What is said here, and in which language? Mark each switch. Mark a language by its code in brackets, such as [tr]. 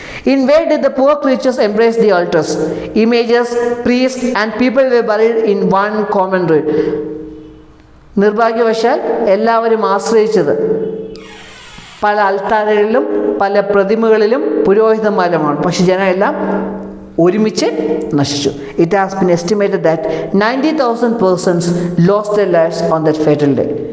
[en] In vain did the poor creatures embrace the altars, images, priests and people were buried in one common ruin. [ml] നിർഭാഗ്യവശാൽ എല്ലാവരും ആശ്രയിച്ചത് പല അൾത്താരകളിലും പല പ്രതിമകളിലും പുരോഹിതന്മാരുമാണ്. പക്ഷെ ജനമെല്ലാം ഒരുമിച്ച് നശിച്ചു. [en] It has been estimated that 90,000 persons lost their lives on that fatal day.